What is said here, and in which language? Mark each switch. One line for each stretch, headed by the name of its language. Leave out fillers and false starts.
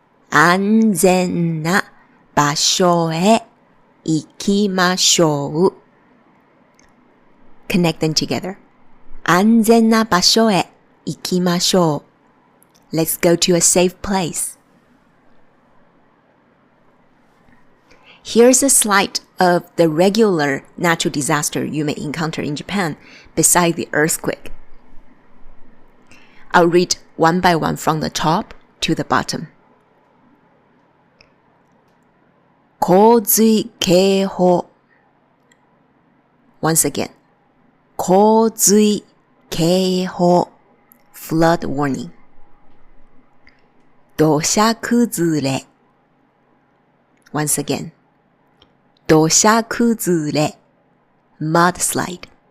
Japanese: 安全な場所へ行きましょう。
English: Connecting together.
Japanese: 安全な場所へ行きましょう。
English: Let's go to a safe place. Here's a slide of the regular natural disaster you may encounter in Japan beside the earthquake. I'll read one by one from the top to the bottom.
Japanese: 洪水警報
English: Once again.
Japanese: 洪水警報
English: Flood warning.
Japanese: 土砂崩れ
English: Once again.
Japanese: 土砂崩れ
English: Mudslide.